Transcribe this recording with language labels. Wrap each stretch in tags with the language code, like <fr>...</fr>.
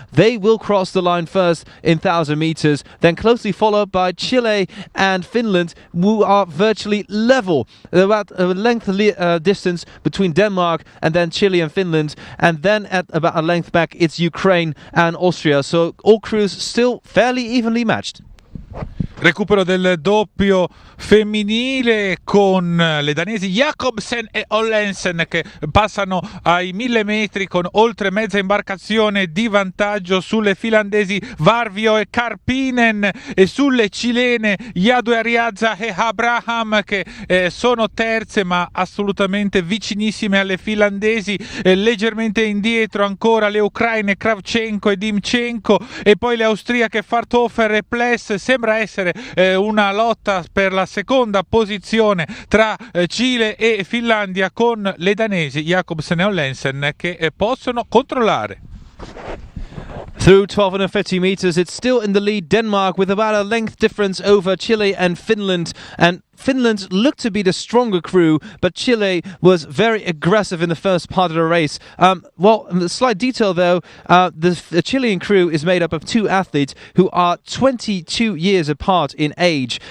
<en>They will cross the line first in 1,000 meters, then closely followed by Chile and Finland, who are virtually level. About a length distance between Denmark and then Chile and Finland, and then at about a length back it's Ukraine and Austria, so all crews still fairly evenly matched.</en> <it>Recupero del doppio femminile con le danesi Jacobsen e Ollensen che passano ai 1000 metri con oltre mezza imbarcazione di vantaggio sulle finlandesi Varvio e Karpinen, e sulle cilene Yadue Ariaza e Abraham che sono terze ma assolutamente vicinissime alle finlandesi. Leggermente indietro ancora le ucraine Kravchenko e Dimchenko, e poi le austriache Farthofer e Pless. Sembra essere una lotta per la seconda posizione tra Cile e Finlandia, con le danesi Jacobsen e Ollensen che possono controllare.</it> <en>Through 1250 meters, it's still in the lead Denmark with about a length difference over Chile and Finland. And Finland looked to be the stronger crew, but Chile was very aggressive in the first part of the race. A slight detail though, the Chilean crew is made up of two athletes who are 22 years apart in age.</en>